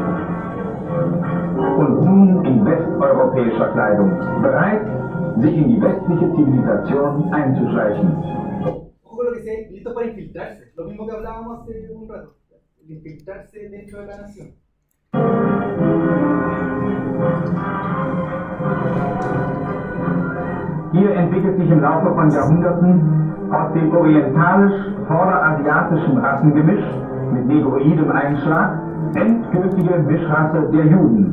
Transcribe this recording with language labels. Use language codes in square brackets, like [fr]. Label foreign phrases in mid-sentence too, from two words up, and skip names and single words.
[de] und nun in westeuropäischer Kleidung, bereit, sich in die westliche Zivilisation einzuschleichen. [es] Ojo lo que sea, listo para infiltrarse, lo mismo que hablábamos hace un rato, infiltrarse dentro de la nación. [de] Hier entwickelt sich im Laufe von Jahrhunderten aus dem orientalisch-vorderasiatischen Rassengemisch mit negroidem Einschlag endgültige Mischrasse der Juden.